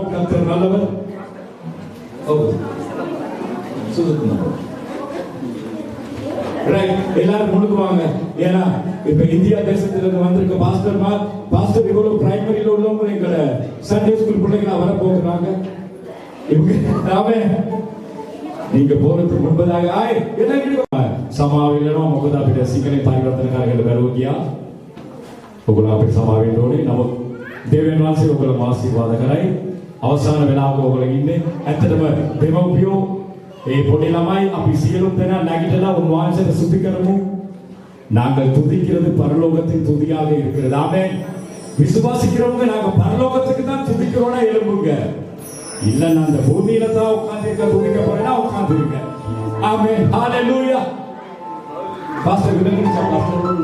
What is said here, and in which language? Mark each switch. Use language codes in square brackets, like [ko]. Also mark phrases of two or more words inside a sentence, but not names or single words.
[ta] கர்த்தர் நல்லவர். எல்லாரும் முன்னுக்கு வாங்க. ஏன்னா இப்ப இந்தியா தேசத்திலிருந்து வந்திருக்க பாஸ்டர் இவ்வளவு பிரைமரியில உள்ளவங்க எங்களை [en] Sunday school [ta] பிள்ளைகளா வர போகிறாங்க. நீங்க போறதுக்கு முன்பதாக සමාවෙන්නනවා. [si] මොකද අපිට සිංහලෙන් පරිවර්තන කරගෙන බැරුව ගියා. ඔයගොල්ලෝ අපිට සමාවෙන්න ඕනේ. නමුත් දෙවියන් වහන්සේ ඔයගොල්ලෝ ආශිර්වාද කරයි. අවසාන වෙලාවක ඔයගොල්ලෝ ඉන්නේ. ඇත්තටම දෙමව්පියෝ ඒ පොඩි ළමයි අපි සියලුම දෙනා නැගිටලා උන්වහන්සේට ස්තුති කරමු. [ta] நாங்கள் துதிக்கிறது பரலோகத்தின் துதியாக இருக்கிறது. ஆமென். விசுவாசிக்கிறவங்க நாங்க பரலோகத்துக்கு தான் துதிக்கிறோம்னா எழும்புங்க. இல்ல நான் அந்த பூமியில தான் உட்கார்ந்திருக்க துதிக்க போறேன்னா உட்கார்ந்திருக்க. ஆமென். ஹalleluya. பாஸ்டர் விடுங்க பாஸ்டர்.